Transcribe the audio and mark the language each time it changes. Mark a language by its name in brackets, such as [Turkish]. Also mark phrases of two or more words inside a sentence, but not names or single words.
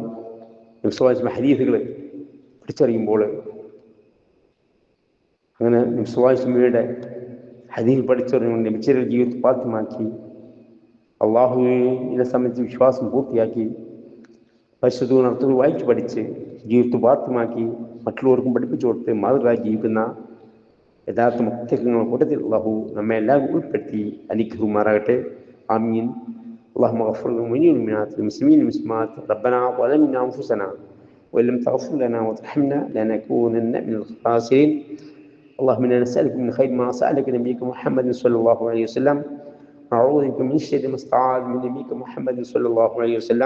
[Malayalam] ഹദീസുകൾ പഠിച്ചറിയുമ്പോൾ അങ്ങനെ നബിയുടെ ഹദീസ് പഠിച്ചറിഞ്ഞുകൊണ്ട് നബിയുടെ ജീവിതത്തിൽ പ്രാപ്തമാക്കി അള്ളാഹുവിനെ സംബന്ധിച്ച് വിശ്വാസം പൂർത്തിയാക്കി പരിശുദ്ധ ഖുർആൻ വായിച്ച് പഠിച്ച് ജീവിതത്തിൽ പ്രാപ്തമാക്കി മറ്റുള്ളവർക്കും പഠിപ്പിച്ചു കൊടുത്ത് മാതൃകയായി ജീവിക്കുന്ന യഥാർത്ഥ മുത്തഖീങ്ങളുടെ കൂട്ടത്തിൽ അള്ളാഹു നമ്മെ എല്ലാം ഉൾപ്പെടുത്തി അനുഗ്രഹിക്കുമാറാകട്ടെ. ആമീൻ. [Arabic] اللهم اغفر للمؤمنين والمؤمنات والمسلمين والمسلمات. ربنا ظلمنا انفسنا وان لم تغفر لنا وترحمنا لنكونن من الخاسرين. اللهم انا نسالك من خير ما سالك نبيك محمد صلى الله عليه وسلم، ونعوذ بك من شر ما استعاذ من نبيك محمد صلى الله عليه وسلم.